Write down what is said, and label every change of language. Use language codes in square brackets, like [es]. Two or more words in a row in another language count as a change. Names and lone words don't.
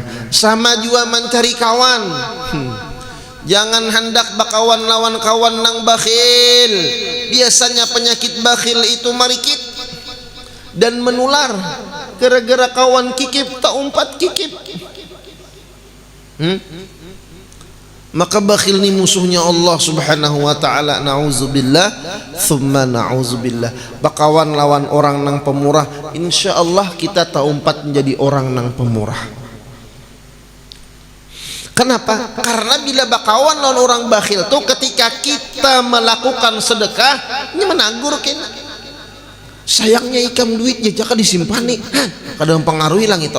[bjn] Sama juga mencari kawan. Jangan hendak bakawan lawan kawan nang bakhil. Biasanya penyakit bakhil itu marikit dan menular. Gara-gara kawan kikip tak umpat kikip. [id] Maka bakhil ni musuhnya Allah [ar] subhanahu wa ta'ala. Na'udzubillah thumma na'udzubillah. [bjn] Bakawan lawan orang nang pemurah, [ar] insya Allah [bjn] kita tak umpat menjadi orang nang pemurah. [id] Kenapa? [bjn] Karena bila bakawan lawan orang bakhil tuh ketika kita melakukan sedekah ini menanggur kena. Sayangnya ikam duit jaka disimpan nih, kadang pengaruhi lang itu.